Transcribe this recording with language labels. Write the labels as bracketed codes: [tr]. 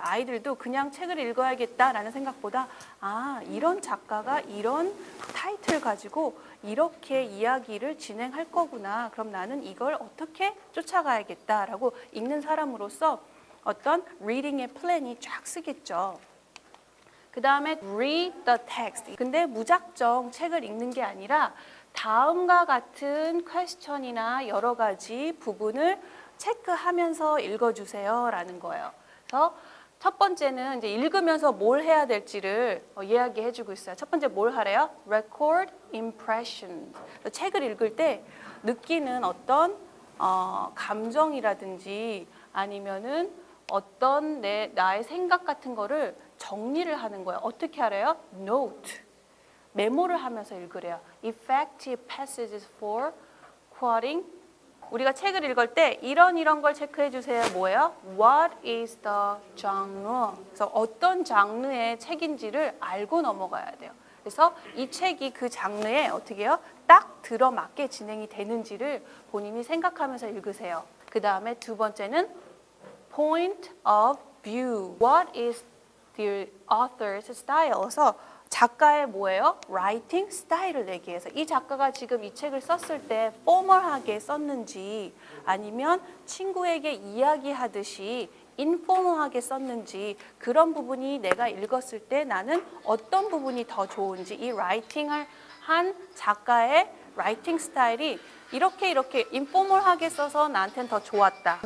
[ko] 아이들도 그냥 책을 읽어야겠다라는 생각보다 이런 작가가 이런 타이틀 가지고 이렇게 이야기를 진행할 거구나. 그럼 나는 이걸 어떻게 쫓아가야겠다라고 읽는 사람으로서 어떤 리딩의 플랜이 쫙 쓰겠죠. 그 다음에 [en] read the text. [ko] 근데 무작정 책을 읽는 게 아니라 다음과 같은 퀘스천이나 여러 가지 부분을 체크하면서 읽어주세요라는 거예요. 그래서 첫 번째는 이제 읽으면서 뭘 해야 될지를 이야기해주고 있어요. 첫 번째 뭘 하래요? [en] Record impressions. [ko] 책을 읽을 때 느끼는 어떤 감정이라든지 아니면은 어떤 나의 생각 같은 거를 정리를 하는 거예요. 어떻게 하래요? Note. 메모를 하면서 읽으래요. [en] Effective passages for quoting. [ko] 우리가 책을 읽을 때 이런 걸 체크해 주세요. 뭐예요? [en] What is the genre? [ko] 그래서 어떤 장르의 책인지를 알고 넘어가야 돼요. 그래서 이 책이 그 장르에 어떻게 해요? 딱 들어맞게 진행이 되는지를 본인이 생각하면서 읽으세요. 그 다음에 두 번째는 [en] point of view. What is the author's style? [ko] 그래서 작가의 뭐예요? 라이팅 스타일을 얘기해서 이 작가가 지금 이 책을 썼을 때 포멀하게 썼는지 아니면 친구에게 이야기하듯이 인포멀하게 썼는지 그런 부분이 내가 읽었을 때 나는 어떤 부분이 더 좋은지 이 라이팅을 한 작가의 라이팅 스타일이 이렇게 인포멀하게 써서 나한테는 더 좋았다.